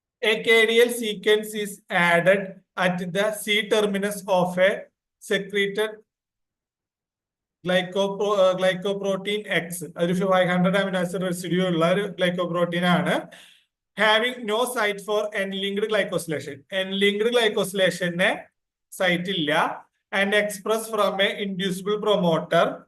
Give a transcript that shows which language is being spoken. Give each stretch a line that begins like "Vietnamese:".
English: A KDL sequence is added at the C terminus of a secreted glycoprotein X.
Malayalam: ഒരു 500 amino acid residue ഉള്ള ഒരു glycoprotein ആണ്.
English: Having no site for N-linked glycosylation.
Malayalam: N-linked glycosylation site ഇല്ല.
English: And expressed from a inducible promoter.